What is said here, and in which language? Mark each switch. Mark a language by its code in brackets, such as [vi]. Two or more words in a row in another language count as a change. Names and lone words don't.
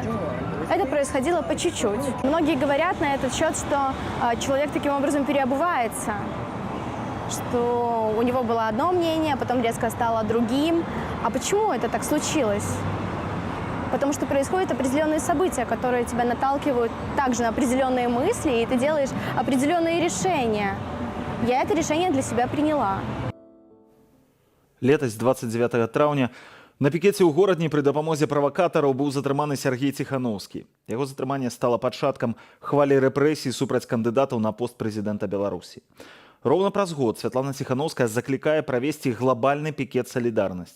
[ru] Это происходило по чуть-чуть. Многие говорят на этот счет, что человек таким образом переобувается, что у него было одно мнение, а потом резко стало другим. А почему это так случилось? Потому что происходят определенные события, которые тебя наталкивают также на определенные мысли, и ты делаешь определенные решения. Я это решение для себя приняла. [be] Летась 29 траўня на пікеце ў горадні пры дапамозе правакатараў быў затрыманы Сергей Ціхановскі. Яго затрыманне стала пачаткам хвалі рэпрэсій супраць кандыдатаў на пост прэзідэнта Беларусі. Роўна праз год Святлана Ціхановская заклікае правесці глобальны пікет салідарнасці.